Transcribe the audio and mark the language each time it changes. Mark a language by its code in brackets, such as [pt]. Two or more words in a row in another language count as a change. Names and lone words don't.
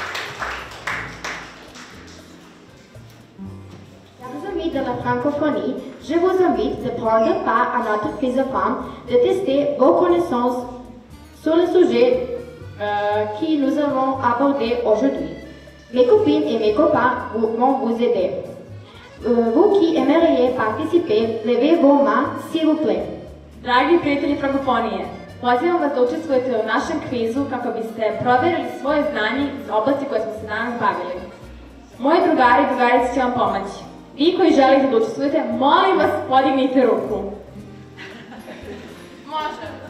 [fr] Chers amis de la francophonie, Je vous invite de prendre part à notre quiz de femmes, de tester vos connaissances sur le sujet que nous avons abordé aujourd'hui. Mes copines et mes copains vont vous aider. Vous qui aimeriez participer, levez vos mains, s'il vous plaît. [sr] Dragi prijatelji Frankofonije, pozivam vas da učestvujete u našem kvizu kako biste proverili svoje znanje iz oblasti koje smo se danas bavili. Moji drugari i drugarice će vam pomoći. Vi koji želite da učestvujete, molim vas, podignite ruku. Može.